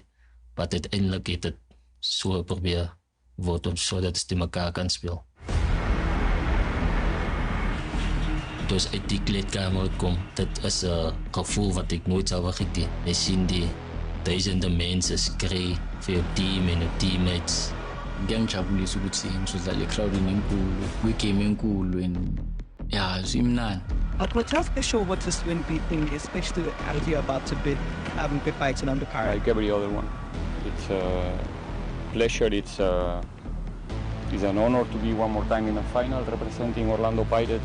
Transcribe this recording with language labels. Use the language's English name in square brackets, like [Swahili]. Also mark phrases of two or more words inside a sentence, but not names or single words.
[Dutch] Maar uiteindelijk heeft het zo geprobeerd wordt om zodat ze elkaar kan spelen. Dus uit die kleedkamer kom, dat is een gevoel wat ik nooit zou vergeten. We zien die duizenden mensen schreeuwen voor je team en je teammates. [Zulu] Ngiyangijabulisa ukuthi ngizodlala ecrowdini enkulu kwigame enkulu [English] and yeah [Zulu] zimnandi. [English] But tell us for sure what this win be thing, especially as you're about to bid goodbye to Orlando Pirates. Like every other one, it's a pleasure. It's an honor to be one more time in a final representing Orlando Pirates.